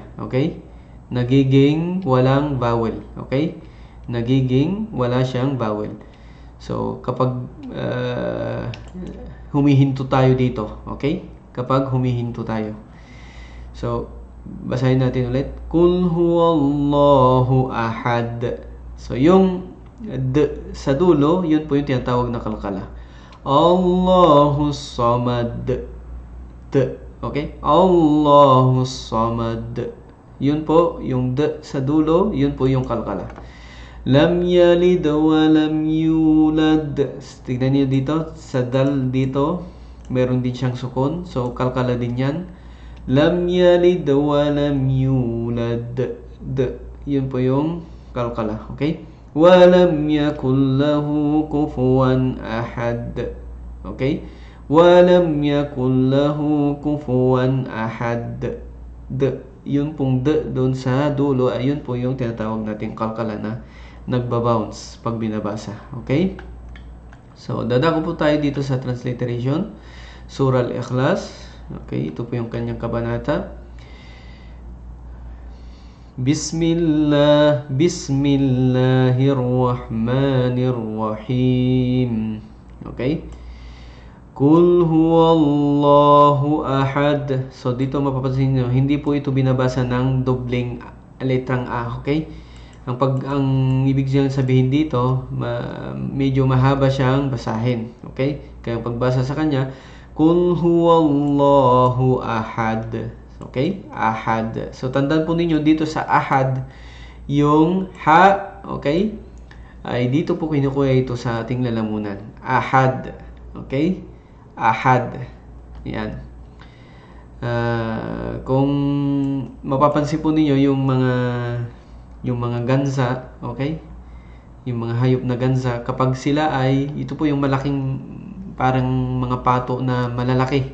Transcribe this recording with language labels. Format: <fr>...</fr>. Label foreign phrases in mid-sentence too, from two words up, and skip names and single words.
<tl>Okay? Nagiging walang vowel. Okay? Nagiging wala siyang vowel. So, kapag humihinto tayo dito. Okay? Kapag humihinto tayo. So, basahin natin ulit.</tl> <ar>قل هو الله أحد.</ar> <tl>So, yung d sa dulo, yun po yung tinatawag na kalkala.</tl> <ar>الله الصمد. D. Okay? الله الصمد.</ar> <tl>Yun po, yung d sa dulo, yun po yung kalkala.</tl> <ar>لم يلد ولم يولد.</ar> <tl>Tignan niyo dito, sa dal dito, meron din siyang sukun. So, kalkala din yan.</tl> <ar>لم يلد ولم يولد.</ar> <tl>D. Yun po yung kalkala. Okay?</tl> <ar>ولم يكن له كفوا أحد.</ar> <tl>Okay?</tl> <ar>ولم يكن له كفوا أحد.</ar> <tl>D. Yun pong d doon sa dulo, ayun po yung tinatawag nating kalkala na nagbabounce pag binabasa. Okay? So, dadako po tayo dito sa transliteration. Surah Al-Ikhlas. Okay, ito po yung kanyang kabanata.</tl> <ar>بسم الله الرحمن الرحيم. Okay? قل هو الله أحد.</ar> <tl>So, dito mapapansin nyo, hindi po ito binabasa ng dobleng letrang A. Okay? Ang ibig sabihin dito, medyo mahaba siyang basahin. Okay? Kaya pagbasa sa kanya,</tl> <ar>قل هو الله أحد. Okay? Ahad.</ar> <tl>So, tandaan po ninyo dito sa ahad, yung ha, okay? Ay dito po kinukuha ito sa ating lalamunan.</tl> <ar>Ahad. Okay? Ahad.</ar> <tl>Yan. Kung mapapansin po ninyo yung mga gansa, okay? Yung mga hayop na gansa, kapag sila ay, ito po yung malaking parang mga pato na malalaki.</tl>